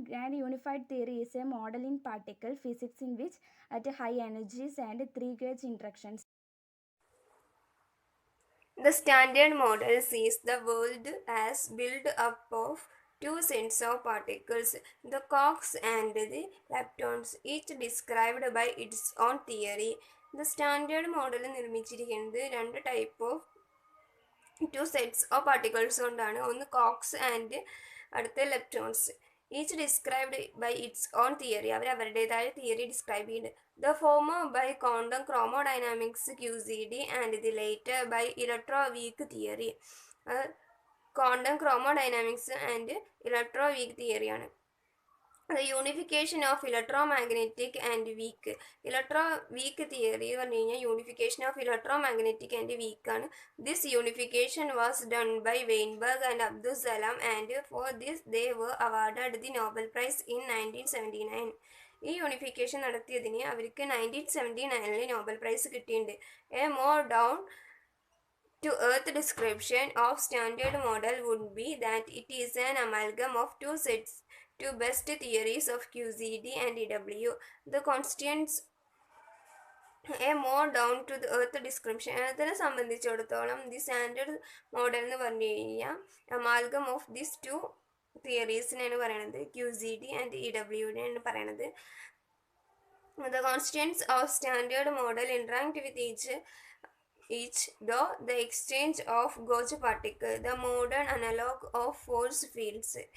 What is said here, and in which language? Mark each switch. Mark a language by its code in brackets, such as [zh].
[en] Grand unified theory is a model in particle physics in which at high energies and 3 gauge interactions. The standard model sees the world as built up of 2 sets of particles, the quarks and the leptons, each described by its own theory. The standard model [ml] നിർമ്മിച്ചിരിക്കുന്നത് [en] 2 type of 2 sets of particles [ml] കൊണ്ടാണ്. ഒന്ന് [en] quarks and [ml] അടുത്ത [en] leptons, each described by its own theory. [ml] അവരുടേതായ theory describe ചെയ്യുന്നുണ്ട്. [en] The former by quantum chromodynamics QCD and the later by electroweak theory. [ml] Quantum ക്രോമോഡൈനാമിക്സ് and ഇലക്ട്രോവീക്ക് തിയറിയാണ്. [en] The unification of electromagnetic and weak. [ml] Weak theory പറഞ്ഞു കഴിഞ്ഞാൽ [en] unification of electromagnetic and weak [ml] ആണ്. [en] This unification was done by Weinberg and Abdul Salam and for this they were awarded the Nobel prize in 1979. [ml] ഈ unification നടത്തിയതിന് അവർക്ക് 1979 Nobel prize കിട്ടിയിട്ടുണ്ട്. [en] A more down to earth description of standard model would be that it is an amalgam of two best theories of QCD and EW. The constants a more down to the earth description. [ml] അതിനെ സംബന്ധിച്ചിടത്തോളം the standard model എന്ന് പറഞ്ഞു കഴിഞ്ഞാൽ [en] amalgam of this two [ml] തിയറീസിനാണ് പറയണത്, QCD and EWനെയാണ് പറയണത്. [en] The constants of standard model interact with each though the exchange of gauge particle, the modern analog of force fields.